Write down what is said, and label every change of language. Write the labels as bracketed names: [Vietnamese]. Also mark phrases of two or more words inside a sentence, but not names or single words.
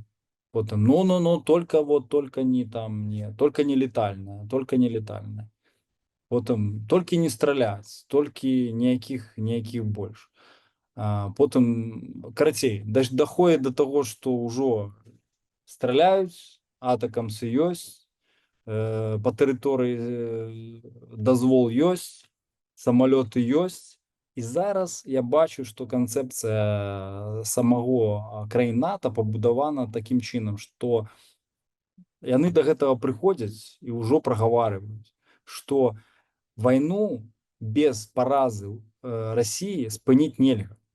[Russian] Потом, ну, только не там, не, только не летальное, только не летальное. Потом, только не стрелять, только ніяких больше. Потом, карацей, доходит до того, что уже стреляют, [Belarusian] атакамсы ёсць, по тэрыторыі дазвол ёсць, самалёты ёсць. І зараз я бачу, што канцэпцыя самого краін НАТО пабудавана такім чынам, што яны да гэтага прыходзяць і ўжо прагаварваюць, што вайну без паразы Расіі спыніць нельга.